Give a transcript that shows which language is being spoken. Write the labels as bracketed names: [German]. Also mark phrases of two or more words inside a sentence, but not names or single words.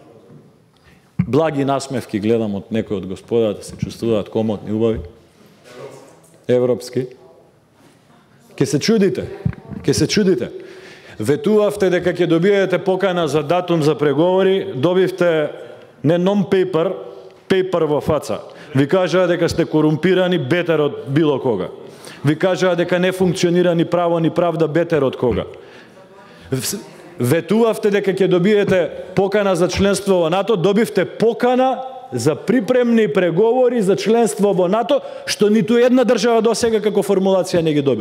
[Macedonian] Благи насмевки гледам од некој од господата, се чувствуваат комотни, убави. Европски. Ке се чудите. Ветувавте дека ќе добиете покана за датум за преговори, добивте не [English] non-paper, paper [Macedonian] во фаца. Ви кажаа дека сте корумпирани бетер од било кога. Ви кажаа дека не функционира ни право ни правда бетер од кога. Ветувавте дека ќе добиете покана за членство во НАТО, добивте покана за припремни преговори за членство во НАТО, што ниту една држава досега како формулација не ги добил.